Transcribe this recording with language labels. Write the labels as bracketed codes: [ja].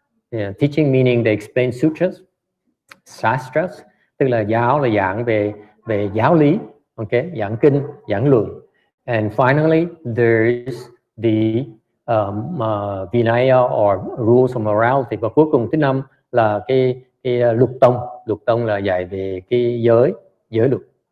[en] Teaching meaning they explain sutras, shastras, [vi] tức là giáo là giảng về giáo lý, okay, giảng kinh, giảng luận. [en] And finally, there's the Vinaya or rules of morality. [vi] Và cuối cùng thứ 5 là cái luật tông. Luật tông là dạy về cái giới luật.